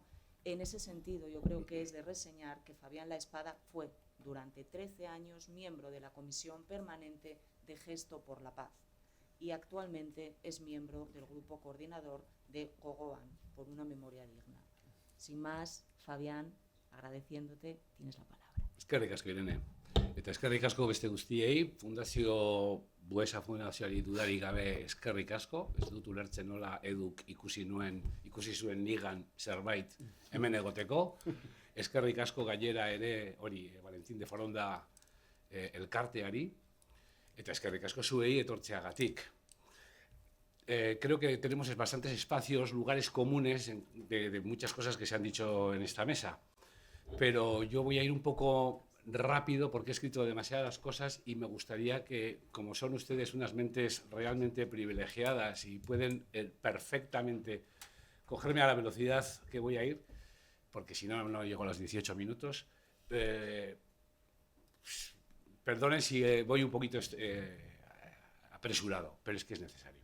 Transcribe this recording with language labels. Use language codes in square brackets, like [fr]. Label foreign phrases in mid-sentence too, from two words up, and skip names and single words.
[es] En ese sentido, yo creo que es de reseñar que Fabián La Espada fue durante 13 años miembro de la Comisión Permanente de Gesto por la Paz y actualmente es miembro del grupo coordinador de Gogoan, por una memoria digna. Sin más, Fabián, agradeciéndote, tienes la palabra. [eu] Eskerrik asko, Irene. Eta eskerrik asko beste guztiei, Fundazio Buesa Fundazioari dudarik gabe eskerrik asko. Ez dut ulertzen nola eduk ikusi zuen nigan zerbait hemen egoteko. Eskerrik asko gainera ere, Valentín de Foronda elkarteari. Eta eskerrik asko zuei etortzeagatik. [es] Creo que tenemos bastantes espacios, lugares comunes de muchas cosas que se han dicho en esta mesa. Pero yo voy a ir un poco rápido porque he escrito demasiadas cosas y me gustaría que, como son ustedes unas mentes realmente privilegiadas y pueden perfectamente cogerme a la velocidad que voy a ir, porque si no, no llego a los 18 minutos, perdonen si voy un poquito apresurado, pero es que es necesario.